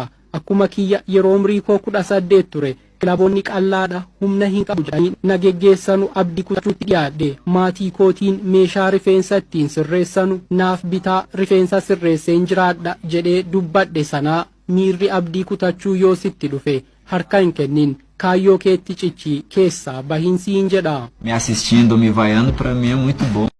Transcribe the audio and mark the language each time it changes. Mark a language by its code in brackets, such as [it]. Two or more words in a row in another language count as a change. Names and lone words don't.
[om] Akkuma kiyya yeroo umrii koo 18 ture. Kilaboonni qallaadha humna hin qabu jedhanii na geggeessanu abdii kutachuutti dhiyaadhe. Maatii kootiin meeshaa rifeensa ittiin sirreessanu naaf bitaa rifeensa sirreesseen jiraadha jedhee dubbadhe sanaa miirri abdii kutachuu yoo sitti dhufe harka hin kennin. Kaayyoo keetti cichi keessaa bahinsi hin jedha. [pt] Me assistindo, me vaiando, pra mim é muito bom.